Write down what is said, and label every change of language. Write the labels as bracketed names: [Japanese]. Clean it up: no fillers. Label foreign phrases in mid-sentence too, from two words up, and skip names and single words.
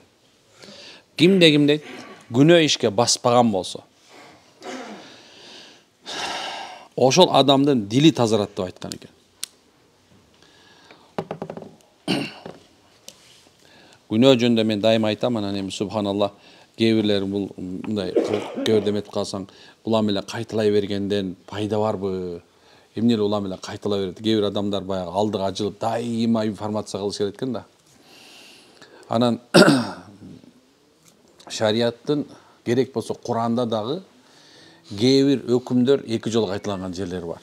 [Kyrgyz] Кимде күнөө ишке баспаган болсо ошол адамдын дили тазарат деп айткан экен. Күнөө жөнүндө мен дайыма айтам, анан субханаллах, кээ бул мындай көрдөм этип калсаң, улам эле кайталай бергенден пайда барбы? Эмне эле улам эле кайталай берет? Кээ бир адамдар баягы алдыга ажылып дайыма информация кылыш керек экен да. Анан шарияттын керек болсо Куранда дагы кээ бир өкүмдөр эки жолу кайталанган жерлер бар.